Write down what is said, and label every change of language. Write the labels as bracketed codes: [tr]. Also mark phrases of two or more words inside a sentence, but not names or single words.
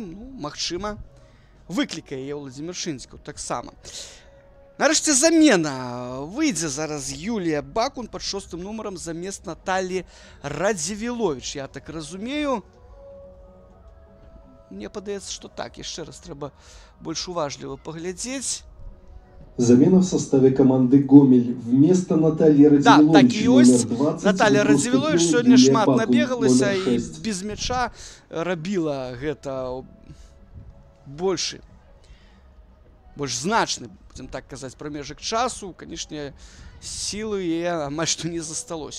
[be] Ну, магчыма, выклікае яе Владзімір Шынскаў таксама. Нарэшце замена. Выйдзе зараз Юлія Бакун пад 6-м нумарам замест Наталі Радзівіловіч. Я так разумею. Мне падаецца, што так. Яшчэ раз трэба больш уважліва паглядзець. [ru] Замена в составе команды Гомель. Вместо Натальи Радзівіловіч, [be] да, так і ёсць. [ru] номер 20, [be] Наталья Радзівіловіч сёння Юлія шмат Бакун, набегалася [ru] номер [be] і 6. без мяча рабіла гэта больш значны, будзем так казаць, прамежак часу. Канешне, сілы яе амаль што не засталося.